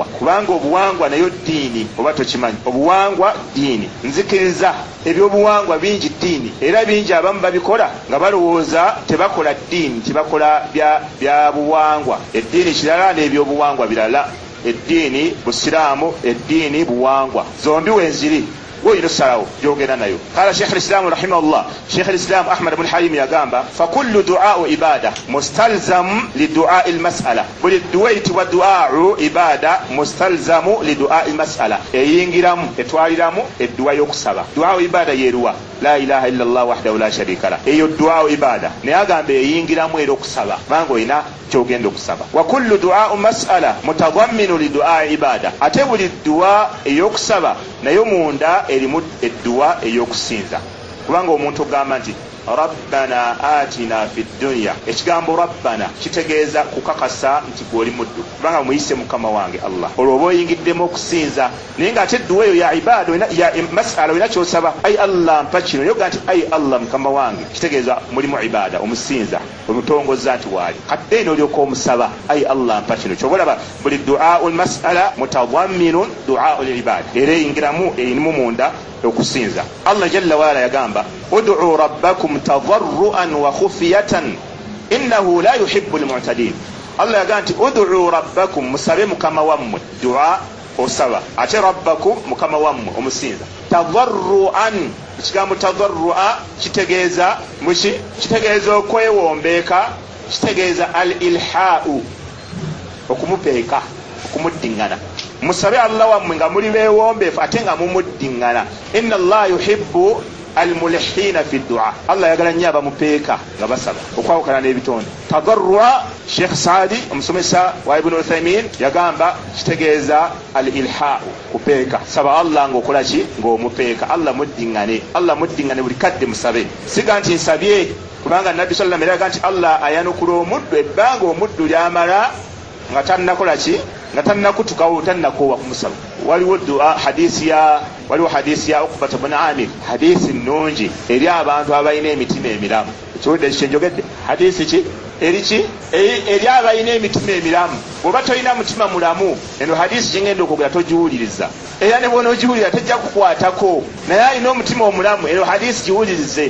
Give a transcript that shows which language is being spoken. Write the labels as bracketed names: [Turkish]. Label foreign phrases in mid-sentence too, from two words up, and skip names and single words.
[Ganda] Kubanga obuwangwa nayo ddiini, oba tokimanyi? Obuwangwa ddiini, nzikiriza ebyobuwangwa bingi ddiini, era bingi abamu babikola nga balowooza tebakola ddiini, tibakola byabuwangwa. Eddiini kirala n'ebyobuwangwa birala. Eddiini busiraamu, eddiini buwangwa, zombi wenziri woyino salawo gyogenda nayo. [Arabic] قال شيخ الإسلام رحمه الله، شيخ الإسلام أحمد بن حليم yagamba فكل دعاء عبادة مستلزم لدعاء المسألة, [Ganda] buli du'a itibwa [Arabic] دعاء عبادة مستلزم لدعاء المسألة, [Ganda] eyingiramu etwaliramu eddu'a y'okusaba. [Arabic] دعاء عبادة yeruwa لا إله إلا الله وحده لا شريك له, eyo دعاء عبادة, [Ganda] naye agamba eyingiramu era okusaba, bango oyina kyogenda okusaba. [Arabic] وكل دعاء مسألة متضمن لدعاء عبادة, [Ganda] ate buli du'a ey'okusaba nayo munda erimu eddu'a ey'okusinza. Kubanga omuntu ogamba nti [Arabic] ربنا آتنا في الدنيا, [Ganda] ekigambo rabbana kitegeeza kukakasa nti gwoli muddu, kubanga muyise mukama wange Allah. Olwo oba oyingiddemu okusinza, naye nga ate eddu'a eyo ya ibada ya mas'ala olina kyosaba, ai Allah mpa kino, yoga nti ai Allah mukama wange, kitegeeza mulimu ibada, omusinza, omutongoza nti waali, kati eno olyoka omusaba ai Allah mpa kino. Kyobalaba buli [Arabic] دعاء المسألة متضمن دعاء العبادة, [Ganda] era eyingiramu erimu munda okusinza. [Arabic] الله جل وعلا yagamba ادعوا ربكم تضرعا وخفية إنه لا يحب المعتدين. [Ganda] Allah yagamba nti [Arabic] ادعوا ربكم, [Ganda] musabe mukama wammwe, du'a osaba, ate rabbakum mukama wammwe omusinza. tadarruan. Ekigambo tadarrua kitegeeza muki? Kitegeeza okwewombeeka, kitegeeza al-ilhaa'u, okumupeeka, okumuddingana. Musabe Allah wammwe nga muli beewombeefu ate nga mumuddingana. [Arabic] إن الله يحب الملحين في الدعاء. [Ganda] Allah yagala nnyo abamupeeka nga basaba okwawukana n'ebitonde. Tadarrua, Sheikh Saadi omusomesa wa Ibn Uthaymin yagamba kitegeeza al-ilhaa'u, kupeeka. Saba Allah ng'okola ki? Ng'omupeeka. Allah muddingane, Allah muddingane buli kadde musabe. Siga nti nsabye, kubanga Nabbi [Arabic] صلى الله عليه وسلم [Ganda] nti Allah ayanukula omuddu ebbanga omuddu lyamala nga tannakola ki? Nga tannakutukawo, tannakoowa kumusaba. Waliwo hadisi ya Uqbata ibn Amir, hadisi nnungi eri abantu abalina emitima emiramu. Ekiwudde kyenjogedde? Hadisi ki? Eri abalina emitima emiramu. Bw'oba tolina mutima mulamu, eno hadisi gyengenda okwogera togiwuliriza. Era ne bw'onoogiwulira tejja kukwatako. Naye alina omutima omulamu, eno hadisi giwulirize.